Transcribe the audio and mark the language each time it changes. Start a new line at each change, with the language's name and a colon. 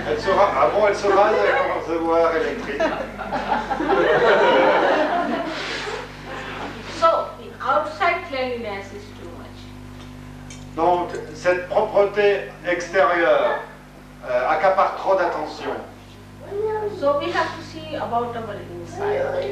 French: Elle se rase avec un réservoir électrique.
English: So the outside cleanliness is too much.
French: Donc cette propreté extérieure accapare trop d'attention.
English: So we have to see about our inside.